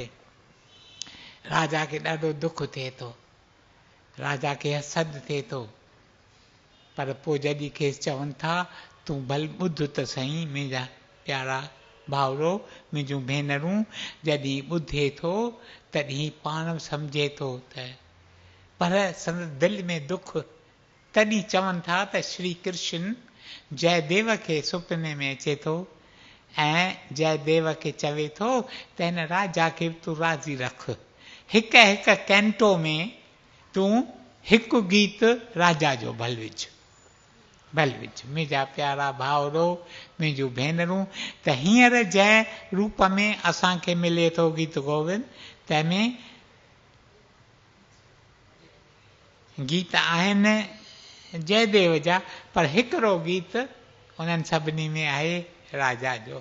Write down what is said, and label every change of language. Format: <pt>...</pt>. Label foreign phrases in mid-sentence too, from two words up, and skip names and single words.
<sd>राजा खे ॾाढो दुख थिए थो, राजा खे हसद थिए थो, पर पोइ जॾहिं खेसि चवनि था तूं भल ॿुध त सही मुंहिंजा प्यारा भाउरो, मुंहिंजूं भेनरूं, जॾहिं ॿुधे थो तॾहिं पाण सम्झे थो त, पर संदसि दिलि में दुख, तॾहिं चवनि था त श्री कृष्ण जयदेव खे सुपिने में अचे थो ऐं जयदेव खे चवे थो त हिन राजा खे तूं राज़ी रख, हिक हिक कैंटो में तूं हिकु गीत राजा जो भल विझ, भल विझ। मुंहिंजा प्यारा भाउरो, मुंहिंजूं भेनरूं, त हींअर जंहिं रूप में असांखे मिले थो गीत गोविंद, तंहिंमें गीत आहिनि जयदेव जा, पर हिकिड़ो गीत उन्हनि सभिनी में आहे राजा जो।</sd>